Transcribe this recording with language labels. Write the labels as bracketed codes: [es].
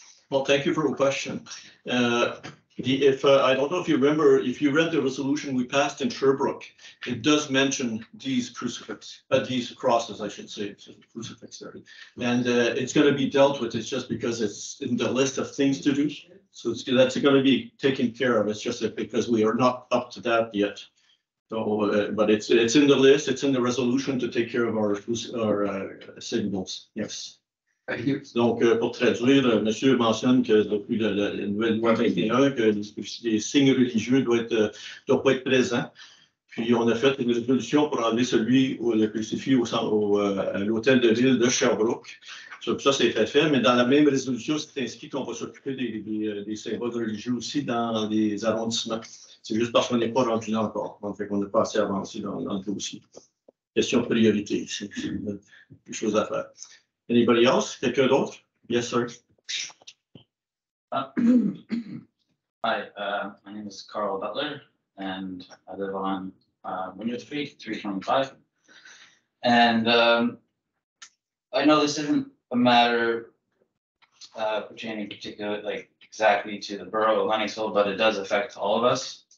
[en] Well, thank you for your question. If I don't know if you remember, if you read the resolution we passed in Sherbrooke, it does mention these these crosses, I should say, crucifix there, and it's going to be dealt with. It's just because it's in the list of things to do, so that's going to be taken care of. It's just that because we are not up to that yet. So, but it's in the list. It's in the resolution to take care of our signals. Yes. Thank you. [fr] Donc, pour traduire, monsieur mentionne que depuis la nouvelle loi 21, que les signes religieux doivent pas être présents. Puis on a fait une résolution pour enlever celui où le crucifix à l'hôtel de ville de Sherbrooke. Ça, c'est fait, mais dans la même résolution, c'est inscrit qu'on va s'occuper des symboles religieux aussi dans les arrondissements. C'est juste parce qu'on n'est pas rendu là encore. Donc, on n'est pas assez avancé dans le dossier. Question de priorité, c'est une chose à faire. [en] Anybody else? [fr] Quelqu'un d'autre? [en] Yes, sir. Hi, my name is Carl Butler, and I live on Winter Street, 325. And I know this isn't a matter pertaining particularly, like exactly to the borough of Lennoxville, but it does affect all of us.